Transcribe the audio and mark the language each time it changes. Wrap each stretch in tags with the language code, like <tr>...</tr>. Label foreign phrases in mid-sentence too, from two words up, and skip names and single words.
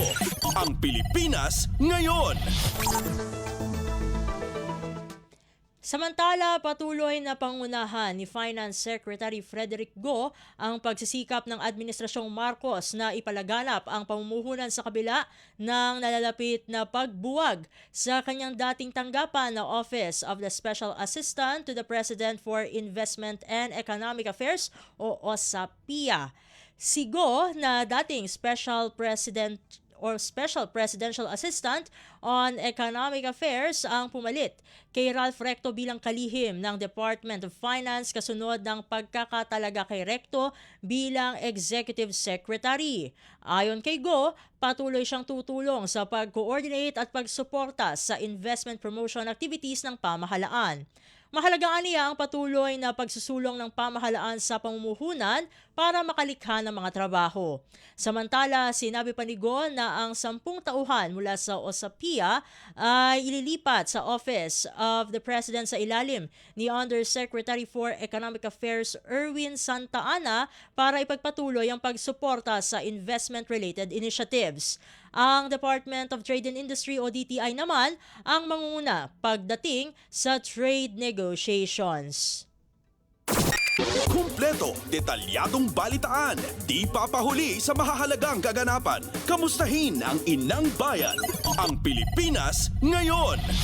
<tl>Ang Pilipinas ngayon. Samantala, patuloy na pangunahan ni Finance Secretary Frederick Go ang pagsisikap ng Administrasyong Marcos na ipalaganap ang pamumuhunan sa kabila ng nalalapit na pagbuwag sa kanyang dating tanggapan na Office of the Special Assistant to the President for Investment and Economic Affairs o OSAPIA. Si Go na dating Special Presidential Assistant on Economic Affairs ang pumalit kay Ralph Recto bilang kalihim ng Department of Finance kasunod ng pagkakatalaga kay Recto bilang Executive Secretary. Ayon kay Go, patuloy siyang tutulong sa pag-coordinate at pagsuporta sa</tl> <en>investment promotion activities</en> <tl>ng pamahalaan. Mahalaga niya ang patuloy na pagsusulong ng pamahalaan sa pamumuhunan para makalikha ng mga trabaho. Samantala, sinabi pa ni Go na ang 10 tauhan mula sa OSAPIA ay ililipat sa Office of the President sa ilalim ni Undersecretary for Economic Affairs Erwin Santa Ana para ipagpatuloy ang pagsuporta sa</tl> <en>investment-related initiatives.</en> <tl>Ang Department of Trade and Industry o DTI naman ang mangunguna pagdating sa</tl> <en>trade negotiations.</en> <tl>Kumpleto, detalyadong balitaan, di papahuli sa mahahalagang kaganapan. Kamustahin ang inang bayan, ang Pilipinas ngayon.</tl>